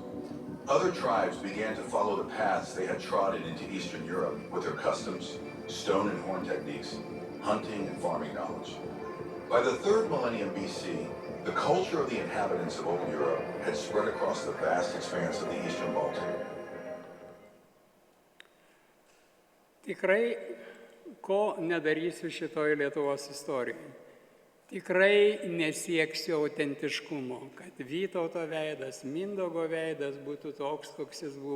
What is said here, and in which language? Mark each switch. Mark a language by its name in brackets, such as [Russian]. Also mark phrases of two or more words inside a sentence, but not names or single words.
[English] Other tribes began to follow the paths they had trodden into Eastern Europe with their customs, stone and horn techniques, hunting and farming knowledge. By the 3rd millennium BC, the culture of the inhabitants of Old Europe had spread across the vast expanse of the Eastern Baltic. [Lithuanian] Tikrai, ko nedarysiu šitoje Lietuvos istorijoje. Tikrai nesieksiu autentiškumo, kad Vytauto veidas, Mindaugo veidas būtų toks, koks jis buvo.